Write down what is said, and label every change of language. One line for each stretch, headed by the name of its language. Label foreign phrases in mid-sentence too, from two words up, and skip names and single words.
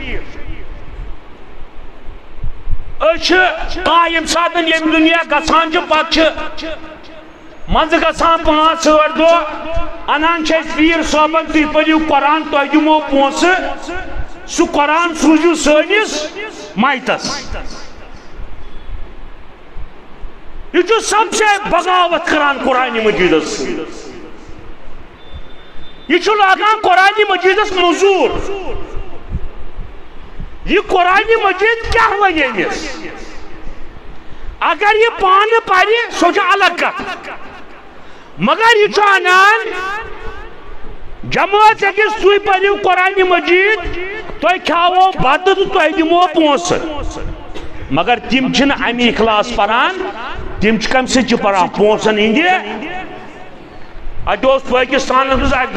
Kashmiri: أسۍ چھِ کانٛہہ ییٚمہِ ساتہٕ ییٚمہِ دُنیا گژھان چھِ پتہٕ چھِ منٛزٕ گژھان 5-8 دۄہ انان چھِ أسۍ پیٖر صٲبن تُہۍ پٔرِو قرآن تۄہہِ دِمو پونٛسہٕ سُہ قرآن سوٗزِو سٲنِس مایتس یہ چھُ
Urdu: سب سے
Kashmiri: بغاوت کران قرآن مجیدس یہ چھُ لاگان قرآن مجیدس موٚزوٗر یہ قرآن مجید کیا وَنہِ أمِس اگر یہ پانہٕ پرِ سۄ چھِ الگ کتھ مگر یہ چھُ انان جماعت أکِس تُہۍ پٔرِو قرآن مجید تۄہہِ کھیاوو بتہٕ تہٕ تۄہہِ دِمو پونٛسہٕ مگر تِم چھِنہٕ امی اخلاص پران تِم چھِ کمہِ سۭتۍ چھِ پران پونٛسن ہِنٛدِ اَتہِ اوس پٲکِستانس منٛز اکہِ